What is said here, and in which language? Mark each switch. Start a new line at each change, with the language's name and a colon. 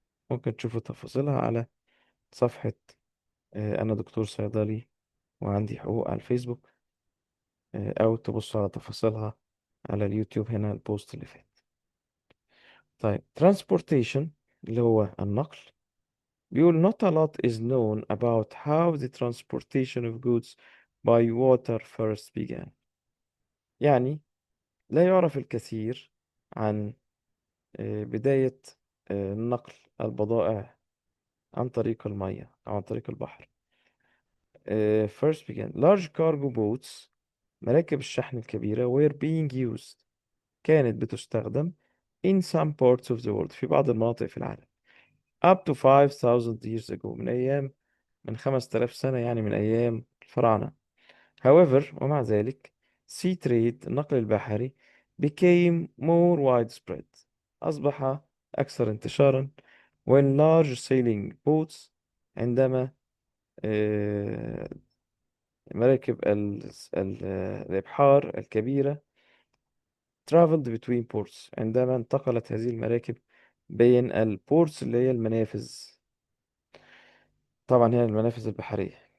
Arabic: ممكن تشوفوا تفاصيلها على صفحة أنا دكتور صيدلي وعندي حقوق على الفيسبوك، أو تبصوا على تفاصيلها على اليوتيوب هنا البوست اللي فات.
English: طيب transportation
Arabic: اللي هو النقل، بيقول
English: not a lot is known about how the transportation of goods by water first began.
Arabic: يعني لا يعرف الكثير عن بداية نقل البضائع عن طريق المية أو عن طريق البحر.
English: First began large cargo boats،
Arabic: مراكب الشحن الكبيرة
English: were being used،
Arabic: كانت بتستخدم
English: in some parts of the world،
Arabic: في بعض المناطق في العالم
English: up to 5000 years ago،
Arabic: من 5000 سنة، يعني من أيام الفراعنة. However، ومع ذلك
English: sea trade،
Arabic: النقل البحري
English: became more widespread،
Arabic: أصبح أكثر انتشارا
English: when large sailing boats،
Arabic: عندما آه، مراكب الإبحار الكبيرة
English: traveled between ports،
Arabic: عندما انتقلت هذه المراكب بين البورتس اللي هي المنافذ، طبعا هي المنافذ البحرية.